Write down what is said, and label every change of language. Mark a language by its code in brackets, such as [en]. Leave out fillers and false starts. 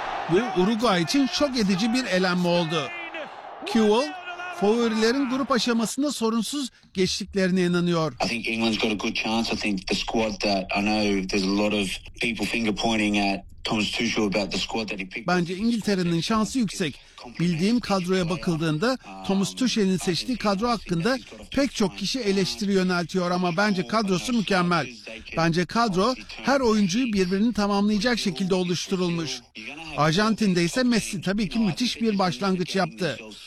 [tr] Bu Uruguay için şok edici bir elenme oldu. Kewell, favorilerin grup aşamasında sorunsuz geçtiklerine inanıyor. [en] I think England's got a good chance. I think the squad that I know there's a lot of people finger pointing at Thomas Tuchel about the squad that he picked. [tr] Bence İngiltere'nin şansı yüksek. Bildiğim kadroya bakıldığında Thomas Tuchel'in seçtiği kadro hakkında pek çok kişi eleştiri yöneltiyor ama bence kadrosu mükemmel. Bence kadro her oyuncuyu birbirini tamamlayacak şekilde oluşturulmuş. Arjantin'de ise Messi tabii ki müthiş bir başlangıç yaptı.